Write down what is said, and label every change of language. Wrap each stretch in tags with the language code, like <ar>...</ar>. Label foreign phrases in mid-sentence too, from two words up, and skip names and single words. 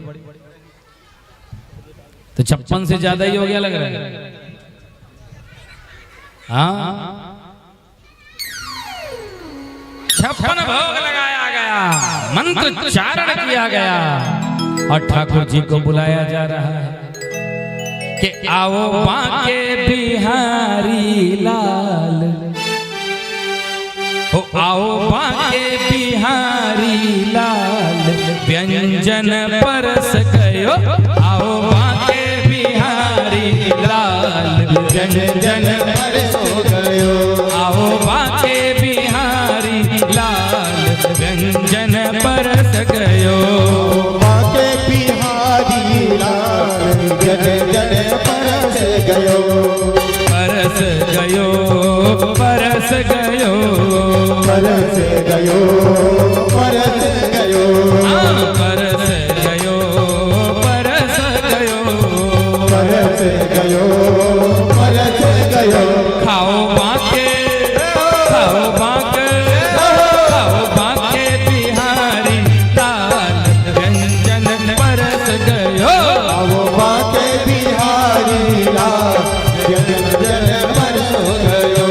<hi>तो 56 से ज्यादा ही हो गया लग रहा है। हाँ 56 भोग लगाया गया, मंत्रोच्चारण किया गया और ठाकुर जी को बुलाया जा रहा है कि आओ बांके बिहारी लाल,</hi> <bra>हो आओ बांके बिहारी लाल, व्यंजन परस गयो, आओ बांके बिहारी लाल, व्यंजन परस गयो, आओ बांके बिहारी लाल, गयो बाके बिहारी लाल जन जन परस गयो परस गयो परस गयो परस गयो परस गयो परस गयो परस गयो परस गयो परस गयो खाओ बाके खाओ बाके खाओ बाके बिहारी लाल व्यंजन परस गयो वो बाके बिहारी लाल जन जन परस गयो</bra>